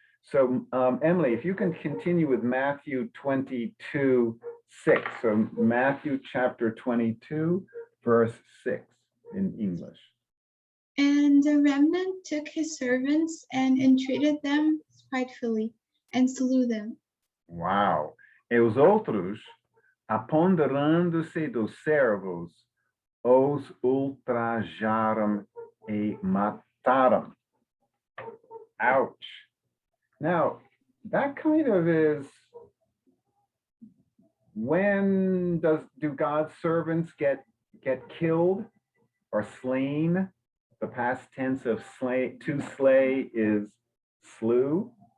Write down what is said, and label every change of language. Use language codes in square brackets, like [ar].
[en] So Emily, if you can continue with Matthew 22:6. So Matthew chapter 22, verse 6 in English. And the remnant took his servants and entreated them spitefully and slew them. Wow. [pt] E os outros, apoderando-se dos servos, os ultrajaram e mataram. [en] Ouch. Now, that kind of is, when do God's servants get killed or slain? The past tense of to slay is slew.